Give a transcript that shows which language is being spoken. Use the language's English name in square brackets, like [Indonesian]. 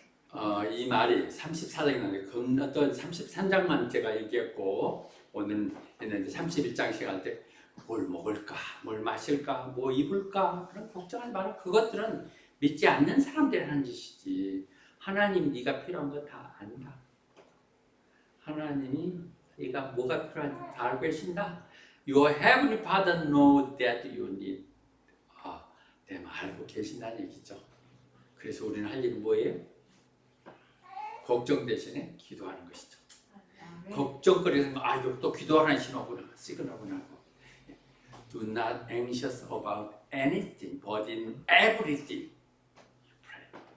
[Korean] 그래서 이 말이 34장에 나오는데 어떤 33장만 제가 얘기했고 오늘 했는데 31장 시간 때 뭘 먹을까, 뭘 마실까, 뭐 입을까 그런 걱정하지 마라. 그것들은 믿지 않는 사람들이 하는 짓이지. 하나님 네가 필요한 거 다 안다. 하나님이 네가 뭐가 필요한지 다 알고 계신다. [English] Your heavenly Father knows that you need. [Korean] 내 말 알고 계신다는 얘기죠. 그래서 우리는 할 일은 뭐예요? 걱정 대신에 기도하는 것이죠. 걱정거리에서 이거 또 기도하라는 신호구나, 시그널구나. [English] Do not anxious about anything, but in everything you pray.